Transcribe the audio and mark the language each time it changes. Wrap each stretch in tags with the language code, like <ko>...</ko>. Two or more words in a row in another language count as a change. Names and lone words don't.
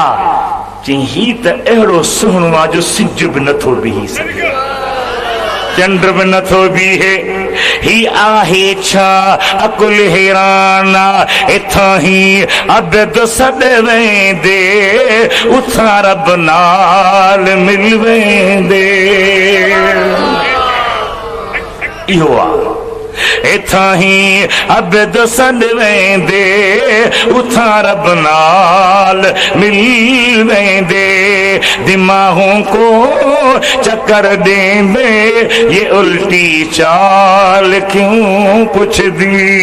<sd>चई ही त अहिड़ो सुहिणो आहे जो सिज बि नथो बीही सघे, चंड बि नथो बीहे। ही आहे छा अकुल हैरान,</sd> <skr>ایتھاں ہی ابد سڈ ویندے اوتھاں رب نال مل ویندے.</skr> <sd>इहो आहे।</sd> <skr>ایتھا ہی ابد سد ویندے اوتھا رب نال مل ویندے دماغاں کوں چکر ڈیندے اے الٹی چال کیوں پچھ دی.</skr>